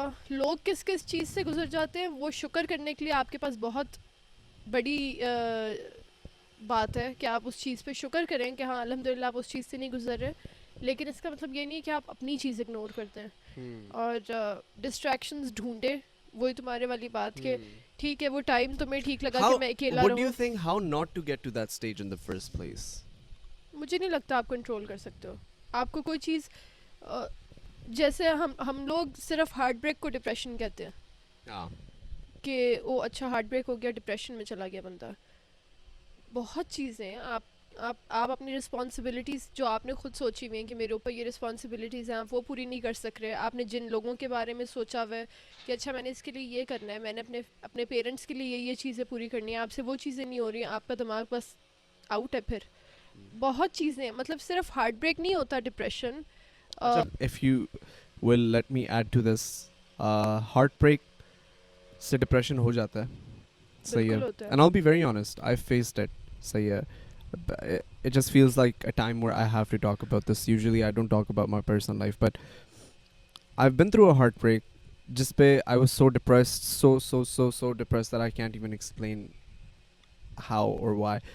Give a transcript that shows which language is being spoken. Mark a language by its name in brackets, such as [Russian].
[Urdu] لوگ کس کس چیز سے گزر جاتے ہیں وہ شکر کرنے کے لیے آپ کے پاس بہت بڑی بات ہے کہ آپ اس چیز پہ شکر کریں کہ ہاں الحمدللہ آپ اس چیز سے نہیں گزر رہے, لیکن اس کا مطلب یہ نہیں کہ آپ اپنی چیز اگنور کرتے ہیں. اور ڈسٹریکشنز ڈھونڈے, وہی تمہارے والی بات کہ ٹھیک ہے وہ ٹائم تمہیں ٹھیک لگا کہ میں اکیلا رہوں. [English] What do you think how not to get to that stage in the first place? [Urdu] مجھے نہیں لگتا آپ کنٹرول کر سکتے ہو. آپ کو کوئی چیز, جیسے ہم لوگ صرف ہارٹ بریک کو ڈپریشن کہتے ہیں, کہ وہ اچھا ہارٹ بریک ہو گیا, ڈپریشن میں چلا گیا بندہ. بہت چیزیں ہیں. آپ اپنی رسپانسبلٹیز جو آپ نے خود سوچی ہوئی ہیں کہ میرے اوپر یہ رسپانسبلٹیز ہیں, آپ وہ پوری نہیں کر سک رہے. آپ نے جن لوگوں کے بارے میں سوچا ہوا ہے کہ اچھا میں نے اس کے لیے یہ کرنا ہے, میں نے اپنے پیرنٹس کے لیے یہ چیزیں پوری کرنی ہیں, آپ سے وہ چیزیں نہیں ہو رہی ہیں, آپ کا دماغ بس آؤٹ ہے. پھر بہت چیزیں, مطلب صرف ہارٹ بریک نہیں ہوتا depression. [English] if you will let me add to this, heart break [Urdu] سے ڈپریشن ہو جاتا ہے. صحیح ہے. [English] And I'll be very honest, I faced it. [Urdu] صحیح ہے. [English] It just feels like a time where I have to talk about this. Usually I don't talk about my personal life, but I've been through a heartbreak [Urdu] جس پہ [English] I was so depressed, so depressed that I can't even explain how or why.